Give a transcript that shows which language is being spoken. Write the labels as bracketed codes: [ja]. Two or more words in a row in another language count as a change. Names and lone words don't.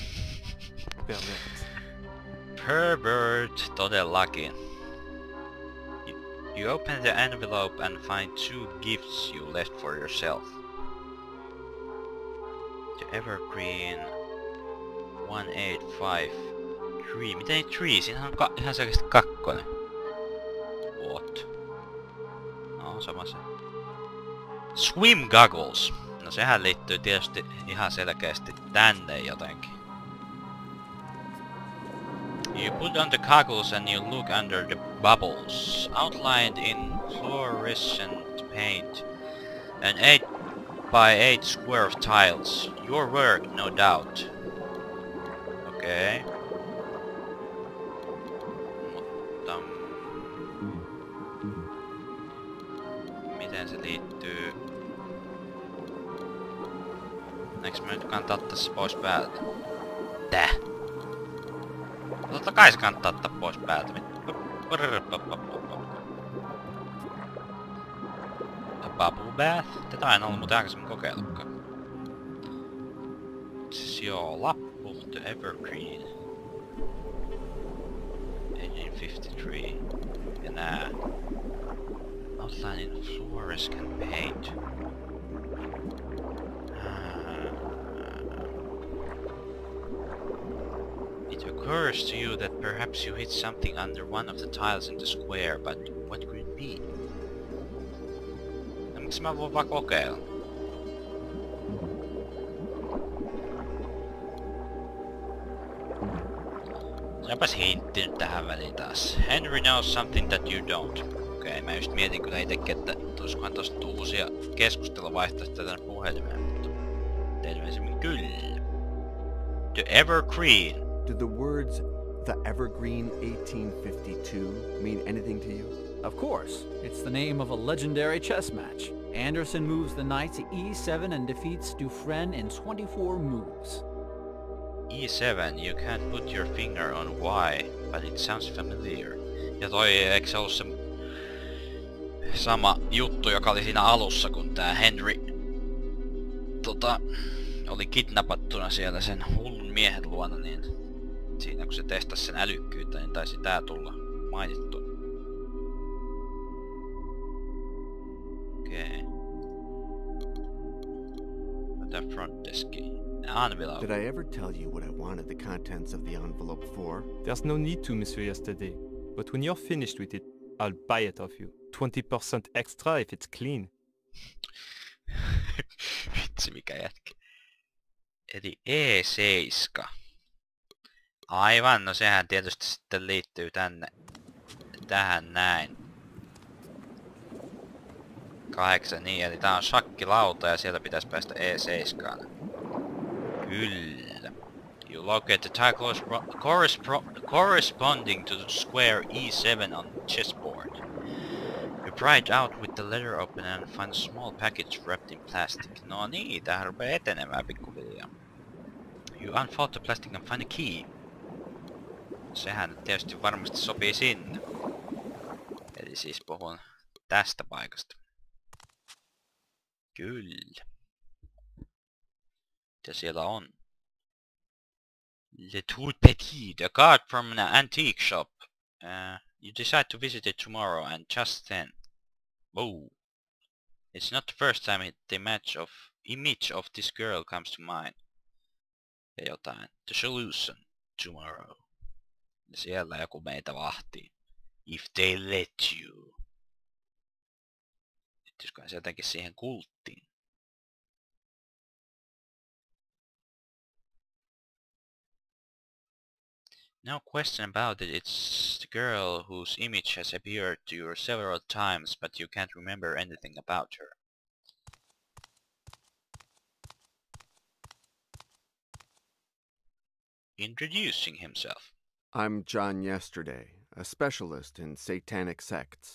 [fi] Pervert, todellakin. [en] You open the envelope and find 2 gifts you left for yourself. The Evergreen 1853. [fi] Miten ei 3? Siinähän on ihan selkeästi 2. What? No, sama se. [en] Swim goggles. [fi] No sehän liittyy tietysti ihan selkeästi tänne jotenkin. [en] You put on the goggles and you look under the bubbles, outlined in fluorescent paint, an 8x8 square of tiles. Your work, no doubt. Okay. [fi] Mutta miten se liittyy? Eiks mä nyt kannattaa ottaa se pois päältä? Tää? Totta kai se kannattaa ottaa pois päältä. [en] A bubble bath? [fi] Tätä en ollut muuten aikaisemmin kokeillutkaan. Siis joo, lappu, the Evergreen. 1853. Ja nää. [en] Outline in fluorescent paint. It occurs to you that perhaps you hit something under one of the tiles in the square, but what could it be? [fi] No miksi mä voin vaan kokeilla? Onpas hintti nyt tähän väliin taas. [en] Henry knows something that you don't. [fi] Okei, mä just mietin kyllä itekin, että tulisikohan tosta uusia keskusteluvaihtoehtoja tänne puhelimeen, mutta terveisemmin kyllä. [en] The Evergreen. Do the words the Evergreen 1852 mean anything to you? Of course. It's the name of a legendary chess match. Anderson moves the knight to e7 and defeats Dufresne in 24 moves. E7, you can't put your finger on why, but it sounds familiar. [fi] Ja toi, eikö se ollut se sama juttu, joka oli siinä alussa, kun tää Henry oli kidnappattuna siellä sen hullun miehen luona, niin siinä kun se testasi sen älykkyyttä, niin taisi tää tulla mainittu. Okei. Tää [en] front deski. [fi] envelope. [en] Did I ever tell you what I wanted the contents of the envelope for? There's no need to, Monsieur Yesterday. But when you're finished with it, I'll buy it off you. 20% extra if it's clean. [fi] Vitsi mikä jätkä. Eli E7. Aivan, no sehän tietysti sitten liittyy tähän näin. 8 niin, eli tää on shakkilauta ja sieltä pitäisi päästä E7. Kyllä. [en] You locate the tile corresponding to the square E7 on the chessboard. You pry it out with the letter open and find a small package wrapped in plastic. [fi] No niin, tämähän rupeaa etenemään pikkuhiljaa. [en] You unfold the plastic and find a key. [fi] Sehän tietysti varmasti sopii sinne. Eli siis puhun tästä paikasta. Kyllä. Mitä siellä on? [en] Le Tout Petit, a card from an antique shop. You decide to visit it tomorrow and just then. Oh. It's not the first time the image of this girl comes to mind. [fi] Ja jotain. [en] The solution tomorrow. [fi] Ja siellä joku meitä vahtii. [en] If they let you. [fi] Liittyisikö se jotenkin siihen kulttiin? [en] No question about it, it's the girl whose image has appeared to you several times, but you can't remember anything about her. Introducing himself. I'm John Yesterday, a specialist in satanic sects.